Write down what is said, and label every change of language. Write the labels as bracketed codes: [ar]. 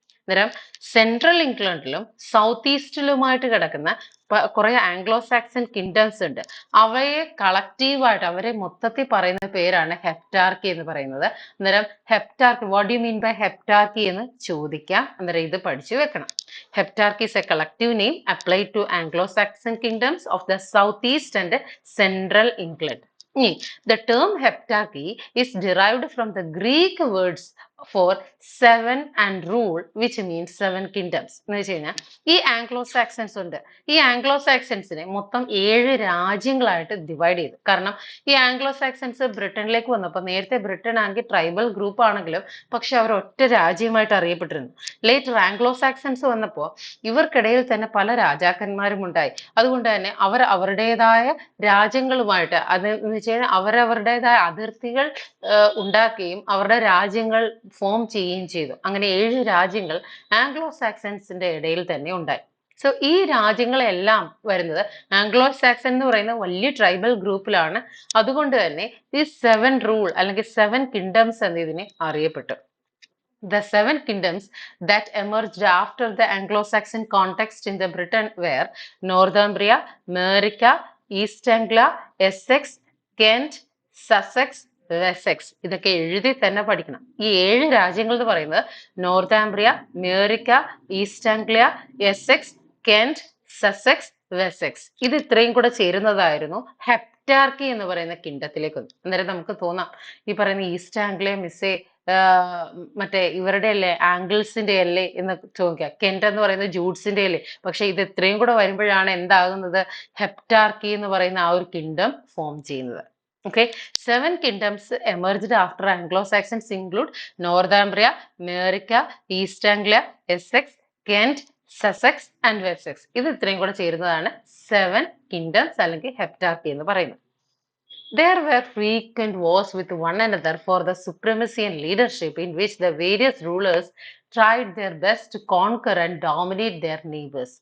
[ml] അന്നേരം central ഇംഗ്ലണ്ടിലും south ഈസ്റ്റിലുമായിട്ട് കിടക്കുന്ന കുറെ ആംഗ്ലോ സാക്സൺ കിങ്ഡംസ് ഉണ്ട്. അവയെ കളക്റ്റീവായിട്ട്, അവരെ മൊത്തത്തിൽ പറയുന്ന പേരാണ് ഹെപ്റ്റാർക്കി എന്ന് പറയുന്നത്. അന്നേരം ഹെപ്റ്റാർക്കി, [en] what do you mean by heptarchy [ml] എന്ന് ചോദിക്കാം. അന്നേരം ഇത് പഠിച്ചു വെക്കണം. [en] Heptarchy is a collective name applied to Anglo-Saxon kingdoms of the southeast and central England. The term heptarchy is derived from the Greek words for seven and rule, which means seven kingdoms. [ml] എന്ന് വെച്ച് കഴിഞ്ഞാൽ ഈ Anglo Saxons ഉണ്ട്. ഈ Anglo സാക്സൺസിനെ മൊത്തം 7 രാജ്യങ്ങളായിട്ട് divide ചെയ്തു. കാരണം ഈ ആംഗ്ലോ സാക്സൺസ് ബ്രിട്ടനിലേക്ക് വന്നപ്പോൾ നേരത്തെ ബ്രിട്ടൻ ആണെങ്കിൽ ട്രൈബൽ ഗ്രൂപ്പ് ആണെങ്കിലും പക്ഷെ അവർ ഒറ്റ രാജ്യമായിട്ട് അറിയപ്പെട്ടിരുന്നു. ലേറ്റർ ആംഗ്ലോ സാക്സൺസ് വന്നപ്പോൾ ഇവർക്കിടയിൽ തന്നെ പല രാജാക്കന്മാരും ഉണ്ടായി. അതുകൊണ്ട് തന്നെ അവർ അവരുടേതായ രാജ്യങ്ങളുമായിട്ട് അതെന്ന് വെച്ച് കഴിഞ്ഞാൽ അവരവരുടേതായ അതിർത്തികൾ ഉണ്ടാക്കുകയും അവരുടെ രാജ്യങ്ങൾ ഫോം ചെയ്യുകയും ചെയ്തു. അങ്ങനെ 7 രാജ്യങ്ങൾ ആംഗ്ലോ സാക്സൺസിന്റെ ഇടയിൽ തന്നെ ഉണ്ടായി. സോ ഈ രാജ്യങ്ങളെല്ലാം വരുന്നത് ആംഗ്ലോ സാക്സൺ എന്ന് പറയുന്ന വലിയ ട്രൈബൽ ഗ്രൂപ്പിലാണ്. അതുകൊണ്ട് തന്നെ ഈ 7 റൂൾ അല്ലെങ്കിൽ 7 കിങ്ഡംസ് എന്ന് ഇതിനെ അറിയപ്പെട്ടു. [en] The 7 kingdoms that emerged after the Anglo-Saxon context in the Britain were Northumbria, Mercia, East Anglia, Essex, Kent, Sussex, Wessex. [ml] ഇതൊക്കെ എഴുതി തന്നെ പഠിക്കണം. ഈ 7 രാജ്യങ്ങൾ എന്ന് പറയുന്നത് നോർത്താംബ്രിയ, മേറിക്ക, east Anglia, Essex, Kent, Sussex, Wessex. ഇത് ഇത്രയും കൂടെ ചേരുന്നതായിരുന്നു ഹെപ്റ്റാർക്കി എന്ന് പറയുന്ന കിങ്ഡത്തിലേക്ക് വന്നു. അന്നേരം നമുക്ക് തോന്നാം ഈ പറയുന്ന ഈസ്റ്റ് ആംഗ്ലിയ മിസ്സേ മറ്റേ ഇവരുടെ അല്ലേ ആംഗിൾസിന്റെ അല്ലേ എന്ന് ചോദിക്കാം. കെന്റ് എന്ന് പറയുന്നത് ജൂഡ്സിന്റെ അല്ലേ. പക്ഷെ ഇത് ഇത്രയും കൂടെ വരുമ്പോഴാണ് എന്താകുന്നത്, ഹെപ്റ്റാർക്കി എന്ന് പറയുന്ന ആ ഒരു കിങ്ഡം ഫോം ചെയ്യുന്നത്. [en] Okay, 7 kingdoms emerged after Anglo-Saxons include Northumbria, Mercia, East Anglia, Essex, Kent, Sussex and Wessex. [ml] ഇത് ഇത്രയും കൂടെ ചേരുന്നതാണ് 7 kingdoms അല്ലെങ്കിൽ ഹെപ്റ്റാർക്കി എന്ന് പറയുന്നത്. [en] There were frequent wars with one another for the supremacy and leadership in which the various rulers tried their best to conquer and dominate their neighbors.